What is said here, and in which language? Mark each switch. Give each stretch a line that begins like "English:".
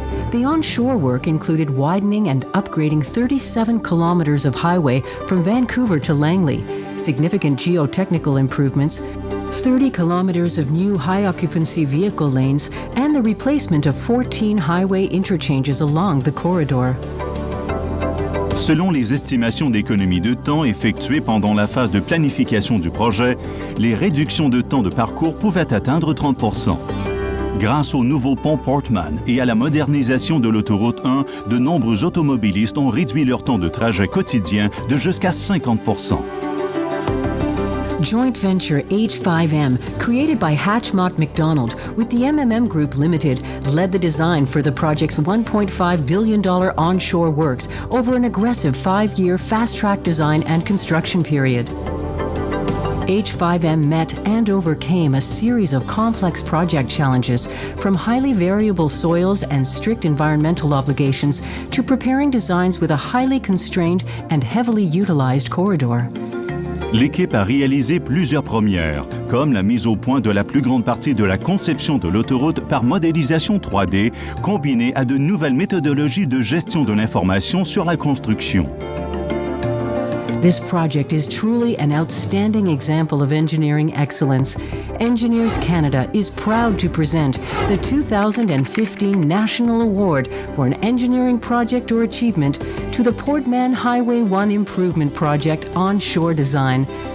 English: The onshore work included widening and upgrading 37 kilometers of highway from Vancouver to Langley, significant geotechnical improvements, 30 kilometers of new high-occupancy vehicle lanes, and the replacement of 14 highway interchanges along the corridor.
French: Selon les estimations d'économie de temps effectuées pendant la phase de planification du projet, les réductions de temps de parcours pouvaient atteindre 30%. Grâce au nouveau pont Portman et à la modernisation de l'autoroute 1, de nombreux automobilistes ont réduit leur temps de trajet quotidien de jusqu'à 50%.
English: Joint venture H5M, created by Hatchmont McDonald with the MMM Group Limited, led the design for the project's $1.5 billion onshore works over an aggressive 5-year fast-track design and construction period. H5M met and overcame a series of complex project challenges, from highly variable soils and strict environmental obligations to preparing designs with a highly constrained and heavily utilized corridor.
French: L'équipe a réalisé plusieurs premières, comme la mise au point de la plus grande partie de la conception de l'autoroute par modélisation 3D, combinée à de nouvelles méthodologies de gestion de l'information sur la construction.
English: This project is truly an outstanding example of engineering excellence. Engineers Canada is proud to present the 2015 National Award for an engineering project or achievement to the Portman Highway 1 Improvement Project Onshore Design.